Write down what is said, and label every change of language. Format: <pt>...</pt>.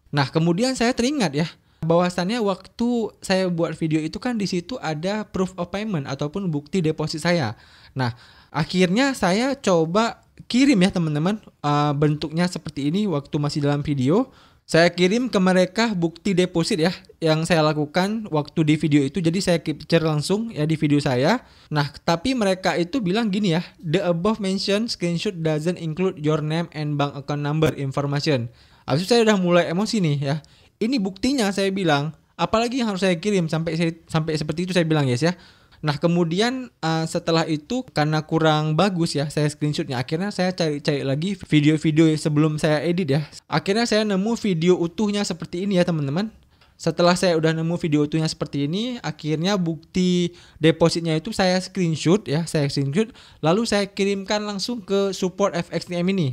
<id>Nah, kemudian saya teringat ya, bahwasannya waktu saya buat video itu kan di situ ada proof of payment ataupun bukti deposit saya. Nah, akhirnya saya coba kirim ya teman-teman, bentuknya seperti ini waktu masih dalam video. Saya kirim ke mereka bukti deposit ya yang saya lakukan waktu di video itu. Jadi saya capture langsung ya di video saya. Nah, tapi mereka itu bilang gini ya,</id> <en>the above mentioned screenshot doesn't include your name and bank account number information.</en> <id>Habis itu saya udah mulai emosi nih ya. Ini buktinya, saya bilang, apalagi yang harus saya kirim sampai seperti itu saya bilang guys ya. Nah kemudian setelah itu karena kurang bagus ya saya screenshotnya, akhirnya saya cari lagi video-video sebelum saya edit ya. Akhirnya saya nemu video utuhnya seperti ini ya teman-teman. Setelah saya udah nemu video utuhnya seperti ini, akhirnya bukti depositnya itu saya screenshot ya, lalu saya kirimkan langsung ke support FXTM ini.</id>